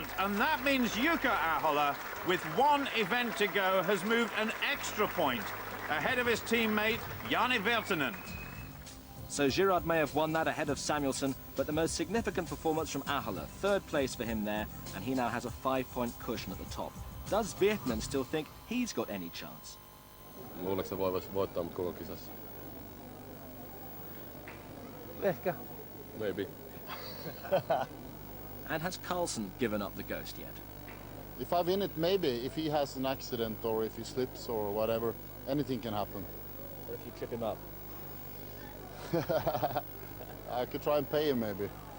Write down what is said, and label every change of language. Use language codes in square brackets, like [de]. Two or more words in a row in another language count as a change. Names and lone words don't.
[en] And that means Jouko Ahola, with 1 event to go, has moved an extra point ahead of his teammate, Janne Virtanen. So Girard may have won that ahead of Samuelsson, but the most significant performance from Ahola, 3rd place for him there, and he now has a 5-point cushion at the top. Does Virtanen still think he's got any chance? [fi] Luuleeko se voi voittaa mut koko kisassa? Ehkä. [en] Maybe. And has Karlsen given up the ghost yet? If I win it, maybe. If he has an accident or if he slips or whatever, anything can happen. Or if you trip him up? I could try and pay him, maybe.